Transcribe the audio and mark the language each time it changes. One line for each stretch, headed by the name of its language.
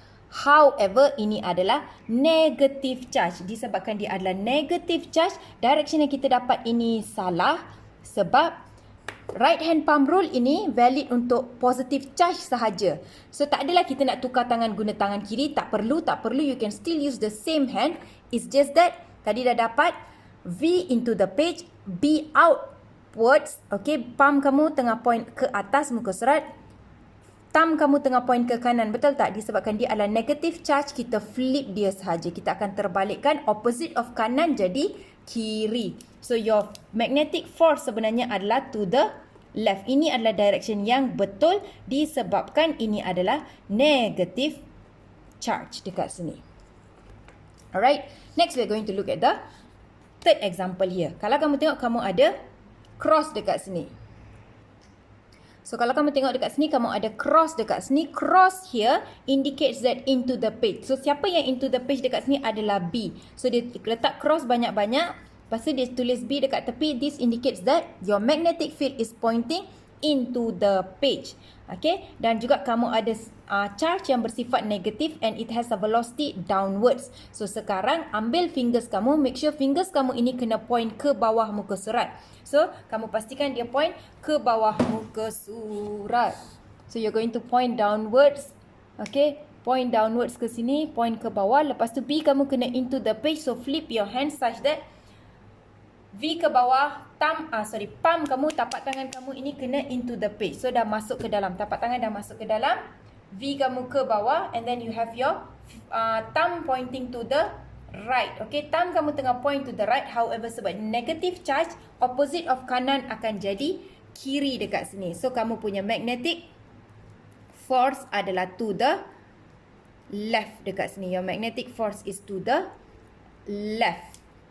Malay: However, ini adalah negative charge. Disebabkan dia adalah negative charge, direction yang kita dapat ini salah sebab right hand palm rule ini valid untuk positive charge sahaja. So, tak adalah kita nak tukar tangan guna tangan kiri. Tak perlu.
English: You can still use the same hand. It's just that
Malay: tadi dah dapat
English: V into the page, B outwards.
Malay: Okay, palm kamu tengah point ke atas muka surat. Thumb kamu tengah point ke kanan, betul tak? Disebabkan dia adalah negative charge, kita flip dia sahaja. Kita akan terbalikkan opposite of kanan jadi kiri.
English: So your magnetic force
Malay: sebenarnya adalah
English: to the left.
Malay: Ini adalah direction yang betul disebabkan ini adalah negative charge dekat sini.
English: Alright, next we're going to look at the third example here.
Malay: Kalau kamu tengok, kamu ada cross dekat sini. So, kalau kamu tengok dekat sini, kamu ada cross dekat sini.
English: Cross here indicates that into the page.
Malay: So, siapa yang
English: into the page
Malay: dekat sini adalah B. So, dia letak cross banyak-banyak. Lepas tu, dia tulis B dekat tepi.
English: This indicates that your magnetic field is pointing into the page.
Malay: Okay. Dan juga kamu ada charge yang bersifat negatif
English: and it has a velocity downwards.
Malay: So, sekarang ambil fingers kamu. Make sure fingers kamu ini kena point ke bawah muka surat. So, kamu pastikan dia point ke bawah muka surat.
English: So, you're going to point downwards.
Malay: Okay.
English: Point downwards
Malay: ke sini. Point ke bawah. Lepas tu, B kamu kena into the page.
English: So, flip your hand such that V
Malay: ke bawah. Palm kamu, tapak tangan kamu ini kena into the page. So, dah masuk ke dalam. Tapak tangan dah masuk ke dalam. V kamu ke bawah.
English: And then you have your thumb pointing to the right.
Malay: Okay, thumb kamu tengah
English: point to the right.
Malay: However, sebab negative charge, opposite of kanan akan jadi kiri dekat sini. So, kamu punya magnetic force adalah to the left dekat sini.
English: Your magnetic force is to the left.